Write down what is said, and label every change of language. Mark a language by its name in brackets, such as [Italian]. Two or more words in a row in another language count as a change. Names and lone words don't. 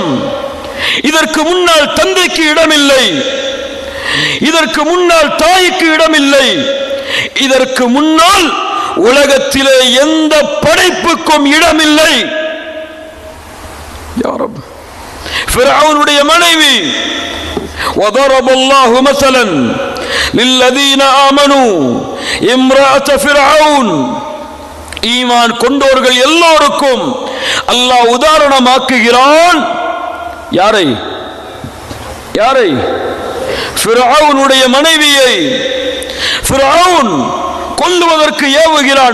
[Tamil] இதற்கு முன்னால் தந்தைக்கு இடமில்லை, இதற்கு முன்னால் தாய்க்கு இடமில்லை, இதற்கு முன்னால் உலகத்திலே எந்த படைப்புக்கும் இடமில்லை. [Arabic] يا رب. [Tamil] ஃபிரௌனுடைய மனைவி, [Arabic] وضرب الله مثلا للذين آمنوا امرأة فرعون. [Tamil] ஈமான் கொண்டோர்கள் எல்லோருக்கும் அல்லாஹ் உதாரணமாக்குகிறான். யாரை? யாரை? ஃபிரௌனுடைய மனைவியை. ஃபிரௌன் கொல்லுவதற்கு ஏவுகிறான்.